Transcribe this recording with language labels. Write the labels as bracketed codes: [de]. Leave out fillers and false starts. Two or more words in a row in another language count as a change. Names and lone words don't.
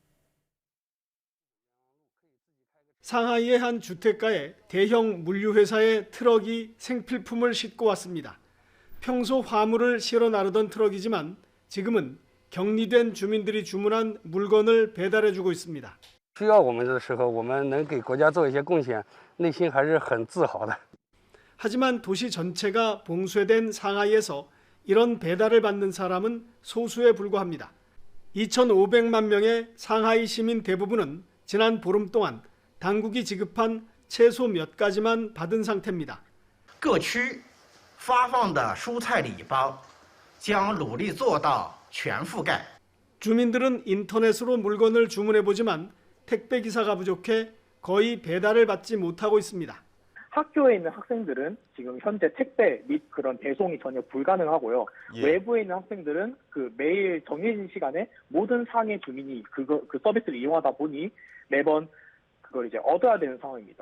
[ko] 상하이의 한 주택가에 대형 물류회사의 트럭이 생필품을 싣고 왔습니다. 평소 화물을 실어 나르던 트럭이지만 지금은 격리된 주민들이 주문한 물건을 배달해주고 있습니다. [zh] 需要我们的时候，我们能给国家做一些贡献，内心还是很自豪的。 [ko] 하지만 도시 전체가 봉쇄된 상하이에서 이런 배달을 받는 사람은 소수에 불과합니다. 2,500만 명의 상하이 시민 대부분은 지난 보름 동안 당국이 지급한 채소 몇 가지만 받은 상태입니다. [zh] 各区发放的蔬菜礼包将努力做到全覆盖。 [ko] 주민들은 인터넷으로 물건을 주문해보지만 택배기사가 부족해 거의 배달을 받지 못하고 있습니다. 학교에 있는 학생들은 지금 현재 택배 및 그런 배송이 전혀 불가능하고요. 예. 외부에 있는 학생들은 그 매일 정해진 시간에 모든 상해 주민이 그 서비스를 이용하다 보니 매번 그걸 이제 얻어야 되는 상황입니다.